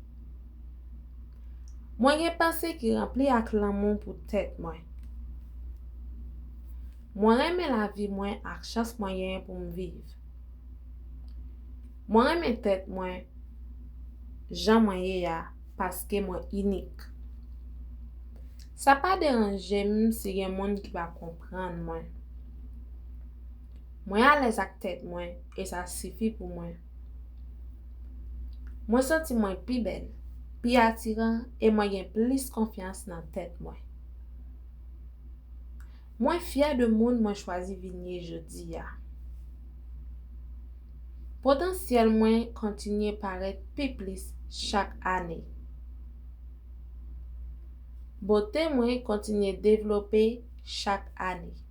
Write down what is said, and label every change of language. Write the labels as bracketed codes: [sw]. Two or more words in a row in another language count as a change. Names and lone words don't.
[ht] Mwen gen pensée ki rempli ak l'amour pour tèt mwen. Mwen reme la vie mwen ak chance mwen pou m'viv. Mwen reme tèt mwen jan mwen ye ya paske mwen unique. Sa pa deranje m si gen moun ki pa kompran mwen. Mwen a lez ak tèt mwen e sa sifi pou mwen. Mwen senti mwen pi bel. pi attirant et mwen gen plus confiance nan tèt mwen. Mwen fier de moun mwen chwazi vinye jodi ya. Potansyel mwen kontinye paret pi plis chak ane. Bote mwen kontinye devlope chak ane.